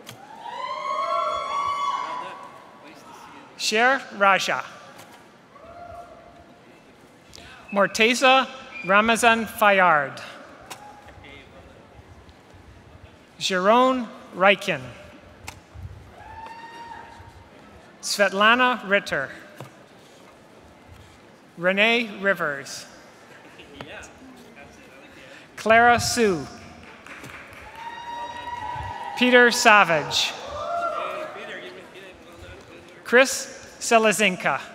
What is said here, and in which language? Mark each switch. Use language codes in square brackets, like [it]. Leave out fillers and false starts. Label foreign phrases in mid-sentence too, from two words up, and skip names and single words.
[en] Sher Raja. Morteza Ramazan Fayard. Jerome Reichen. Svetlana Ritter. Renee Rivers. Clara Sue. Peter Savage. Chris Selazinka.